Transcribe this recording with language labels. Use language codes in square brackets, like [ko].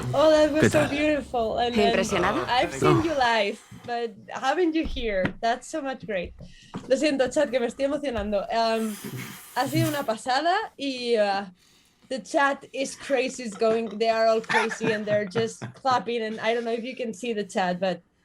[en] Oh, that was so beautiful. And [es] ¿Impresionado? [en] I've seen you live, but having you here, that's so much great. [es] Lo siento, chat, que me estoy emocionando. Ha sido una pasada y [en] the chat is crazy. It's going, they are all crazy and they're just clapping. And I don't know if you can see the chat, but